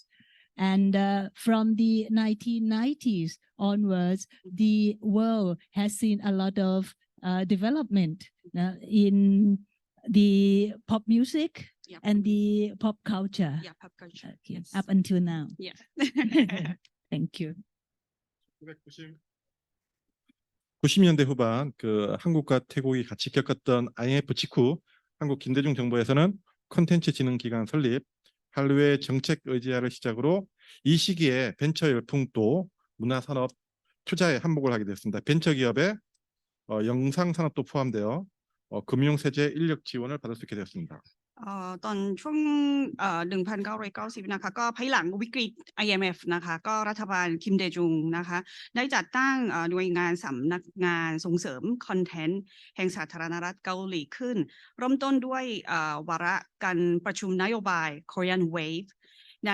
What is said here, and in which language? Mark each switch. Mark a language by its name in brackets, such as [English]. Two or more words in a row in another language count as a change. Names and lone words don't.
[English] And from the 1990s onwards, the world has seen a lot of development in the pop music and the pop culture. Pop culture. Yes. Up until now. Yeah. Thank you. [Korean] 90년대 후반 그 한국과 태국이 같이 겪었던 IMF 직후 한국 김대중 정부에서는 콘텐츠 진흥 기관 설립, 한류의 정책 의제화를 시작으로 이 시기에 벤처 열풍도 문화산업 투자에 한몫을 하게 됐습니다. 벤처 기업에 영상 산업도 포함되어 금융 세제 인력 지원을 받을 수 있게 되었습니다. [Thai] ตอนช่วง1990นะคะก็ภายหลังวิกฤต IMF นะคะก็รัฐบาลคิมเดจุงนะคะได้จัดตั้งหน่วยงานสำนักงานส่งเสริมค อนเทนต์แห่งสาธารณรัฐเกาหลีขึ้นเริ่มต้นด้วยวาระการประชุมนโยบาย [English] Korean Wave [Thai] ใน